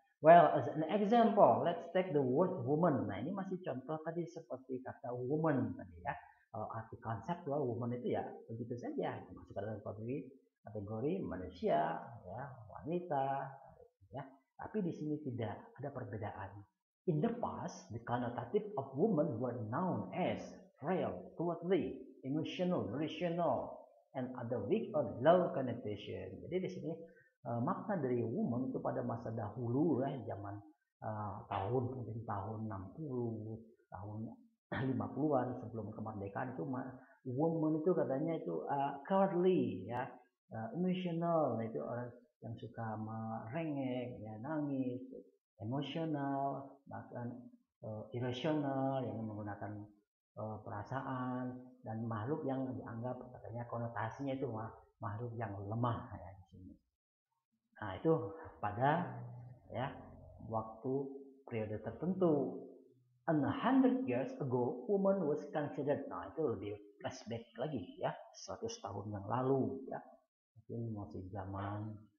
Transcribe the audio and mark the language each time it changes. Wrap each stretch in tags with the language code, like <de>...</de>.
<en>Well, as an example, let's take the word woman.</en> <id>Nah, ini masih contoh tadi seperti kata woman tadi, ya. Kalau arti konseptual woman itu ya begitu saja, masuk dalam kategori manusia, ya, wanita, ya. Tapi di sini tidak ada perbedaan.</id> <en>In the past, the connotative of woman were known as frail, cowardly, emotional, rational, and other weak or low connotation.</en> <id>Jadi di sini makna dari woman itu pada masa dahulu, ya, zaman mungkin tahun 60, tahun 50-an sebelum kemerdekaan itu woman itu katanya itu cowardly, ya, emotional, itu orang yang suka merengek, ya, nangis, emosional, bahkan irasional, yang menggunakan perasaan, dan makhluk yang dianggap katanya konotasinya itu makhluk yang lemah, ya, di sini. Nah, itu pada, ya, waktu periode tertentu.</id> <en>100 years ago, woman was considered.</en> <id>Nah, itu lebih flashback lagi, ya, 100 tahun yang lalu, ya, mungkin masih zaman</id>